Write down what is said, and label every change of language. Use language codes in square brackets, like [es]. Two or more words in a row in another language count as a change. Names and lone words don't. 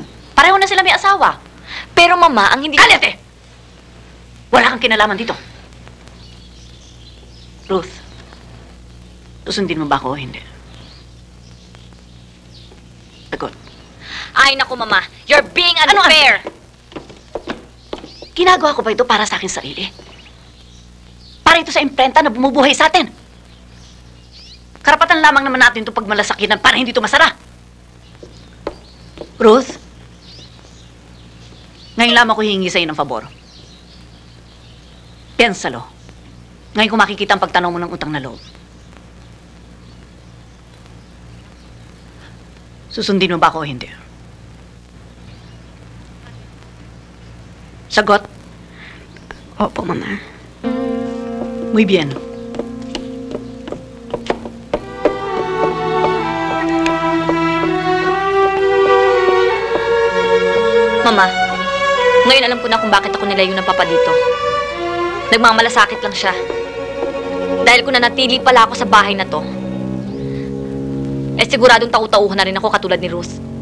[tl] Pareho na sila may asawa. Pero Mama, ang hindi... Kalete! Wala kang kinalaman dito. Ruth, susundin mo ba ako o hindi? Tagot. Ay, naku, Mama. [en] You're being unfair. [tl] Ginagawa ko ba ito para sa akin sarili? Para ito sa imprenta na bumubuhay sa atin. Karapatan lamang naman natin ito pagmalasakinan para hindi ito masara. Ruth, ngayon lamang ko hihingi sa'yo ng pabor. [es] Piensalo. [tl] Ngayon ko makikita ang pagtanaw mo ng utang na loob. Susundin mo ba ako o hindi? Sagot. Opo, Mama. [es] Muy bien. [tl] Mama, ngayon alam ko na kung bakit ako nilayo ng papa dito. Nagmamalasakit lang siya. Dahil kung nanatili pala ako sa bahay na to, siguradong tau-tauhan na rin ako katulad ni Ruth.